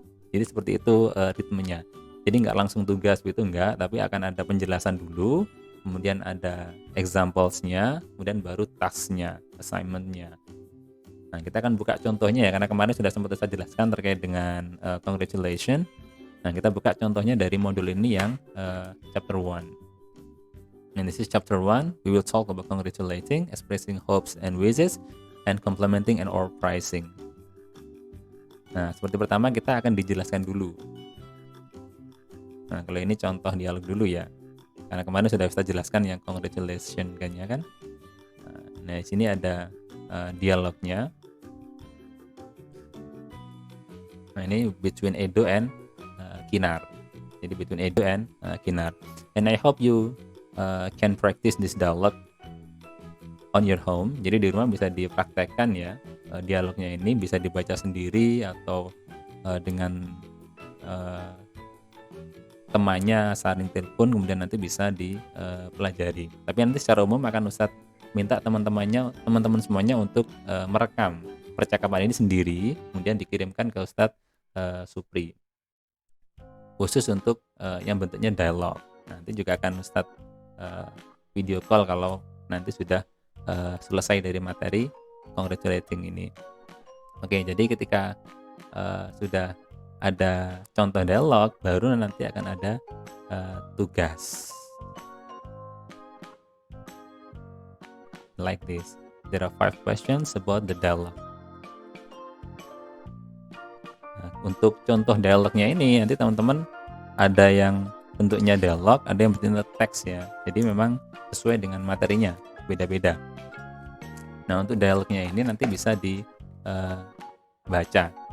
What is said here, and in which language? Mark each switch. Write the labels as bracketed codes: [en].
[id] Jadi seperti itu ritmenya. Jadi nggak langsung tugas gitu, enggak, tapi akan ada penjelasan dulu, kemudian ada examples-nya, kemudian baru task-nya, assignment-nya. Nah, kita akan buka contohnya ya, karena kemarin sudah sempat saya jelaskan terkait dengan congratulation. Nah, kita buka contohnya dari modul ini yang chapter 1. [en] And this is chapter 1. We will talk about congratulating, expressing hopes and wishes, and complimenting and or praising. [id] Nah, seperti pertama kita akan dijelaskan dulu. Nah, kalau ini contoh dialog dulu ya, karena kemarin sudah kita jelaskan yang congratulation kan ya kan. Nah, di sini ada dialognya. Nah, ini [en] between Edo and Kinar. Jadi between Edo and Kinar. And I hope you can practice this dialogue on your home. [id] Jadi di rumah bisa dipraktekkan ya, dialognya ini bisa dibaca sendiri atau dengan temannya saling telepon, kemudian nanti bisa dipelajari. Tapi nanti secara umum akan Ustadz minta teman-teman semuanya untuk merekam percakapan ini sendiri, kemudian dikirimkan ke Ustadz Supri khusus untuk yang bentuknya dialog. Nanti juga akan Ustadz video call kalau nanti sudah selesai dari materi congratulating ini. Oke, jadi ketika sudah ada contoh dialog, baru nanti akan ada tugas. [en] Like this. There are 5 questions about the dialogue. [id] Nah, untuk contoh dialognya ini nanti teman-teman ada yang bentuknya dialog, ada yang bentuknya teks ya. Jadi memang sesuai dengan materinya, beda-beda. Nah, untuk dialognya ini nanti bisa dibaca.